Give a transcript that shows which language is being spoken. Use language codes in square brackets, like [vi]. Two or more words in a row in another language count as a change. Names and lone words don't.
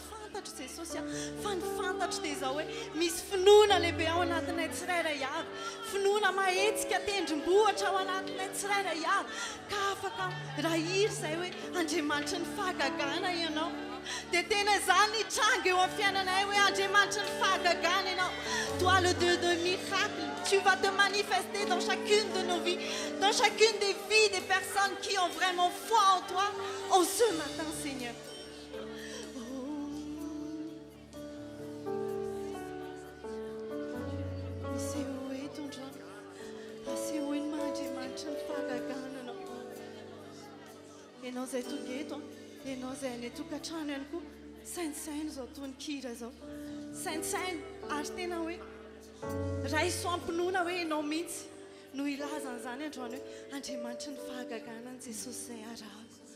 [mg] fantatro Jesosy fa ny fantatro dia izao hoe misy finoana lehibe ao anatinay tsirairay avy finoana mahetsika tendrombohitra ao anatinay tsirairay avy ka afaka raha iry izay hoe Andriamanitra ny fahagagana ianao dia tena izany nitranga eo amin'ny fiainanay hoe Andriamanitra ny fahagagana ianao [fr] toi le Dieu de miracle tu vas te manifester dans chacune de nos vies dans chacune des vies des personnes qui ont vraiment foi en toi en ce matin Seigneur. [mg] Ianao izay tonga eto ianao izay any tokantrano ihany koa sainisainy izao toy ny kira izao sainisainy ary tena hoe raha isoampinoana hoe ianao mihitsy no ilazan'izany androany hoe Andriamanitra ny fahagagana ny Jesosy izay araha